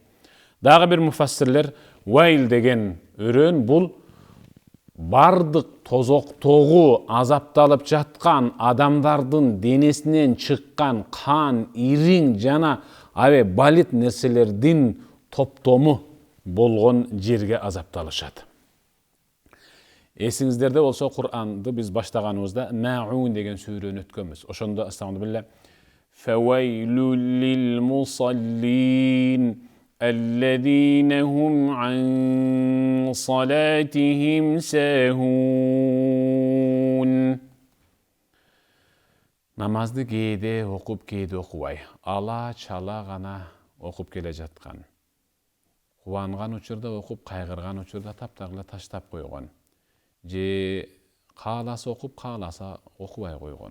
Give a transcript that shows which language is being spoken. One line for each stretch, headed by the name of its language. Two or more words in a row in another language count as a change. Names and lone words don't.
Kyrgyz: Дагы бир муфассирлер вайл деген өрөөн бул бардык тозоктогу азапталып жаткан адамдардын денесинен чыккан кан, ириң жана балит нерселердин топтому болгон жерге азапталышат. Эсиңиздерде болсо Кур'анды биз баштаганыбызда Маун деген сүрөнү өткөнбүз.
Arabic: Ошондо أستغفر الله فويل للمصلين الذين هم عن صلاتهم ساهون.
Kyrgyz: Намазды кээде окуп, кээде окубай, ала чала гана окуп келе жаткан. Кубанган учурда окуп, кайгырган учурда таптагыла таштап койгон. Же кааласа окуп, кааласа окубай койгон.